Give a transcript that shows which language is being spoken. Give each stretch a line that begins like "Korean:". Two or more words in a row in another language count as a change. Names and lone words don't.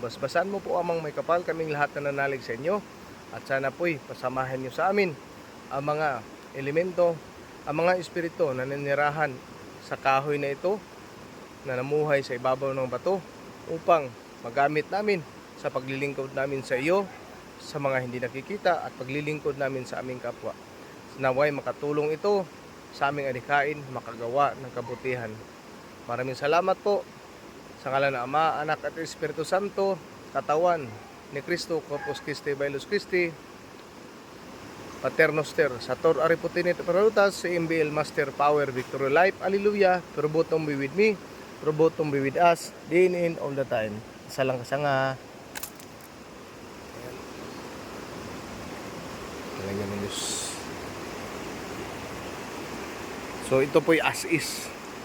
Filipino: Basbasan mo po amang may kapal, kaming lahat na nanalig sa inyo. At sana po'y pasamahan nyo sa amin ang mga elemento, ang mga espiritu na nanirahan sa kahoy na ito na namuhay sa ibabaw ng bato upang magamit namin sa paglilingkod namin sa iyo sa mga hindi nakikita at paglilingkod namin sa aming kapwa. Naway makatulong ito sa aming adhikain makagawa ng kabutihan. Maraming salamat po sa ngalan ng Ama, Anak at Espiritu Santo, katawan ni Cristo,
Latin: Corpus Christi, Bailus Christi, Pater Noster, Sator Ariputinit Parutas,
English: MBL Master Power, Victory Life, Alleluia, Probotum be with me, Probotum be with us, day in and all the time. Salang kasanga.
Filipino: Ayan. So ito po'y
English: as is.